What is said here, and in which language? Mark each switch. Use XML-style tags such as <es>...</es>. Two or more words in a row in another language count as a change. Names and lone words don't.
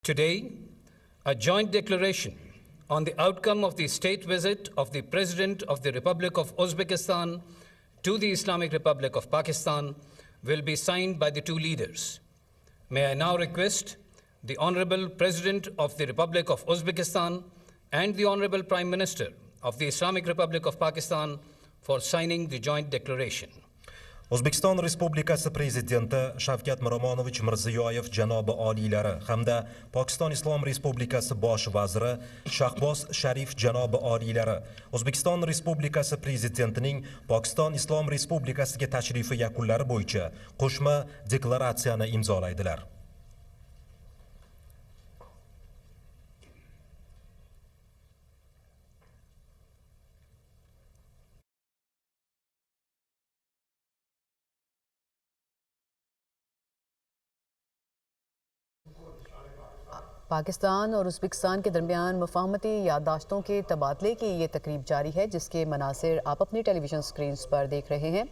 <en>Today, a joint declaration on the outcome of the state visit of the President of the Republic of Uzbekistan to the Islamic Republic of Pakistan will be signed by the two leaders. May I now request the Honorable President of the Republic of Uzbekistan and the Honorable Prime Minister of the Islamic Republic of Pakistan for signing the joint declaration.</en> <uz>O'zbekiston Respublikasi Prezidenti Shavkat Miromonovich Mirziyoyev janobi oliylari hamda Pokiston Islom Respublikasi Bosh vaziri Shehbaz Sharif janobi oliylari O'zbekiston Respublikasi Prezidentining Pokiston Islom Respublikasiga tashrifi yakunlari bo'yicha qo'shma deklaratsiyani imzolaydilar.</uz> <ur>پاکستان اور ازبکستان کے درمیان مفاہمتی یادداشتوں کے تبادلے کی یہ تقریب جاری ہے، جس کے مناظر آپ اپنی</ur> <en>television screens</en> <ur>پر دیکھ رہے ہیں.</ur>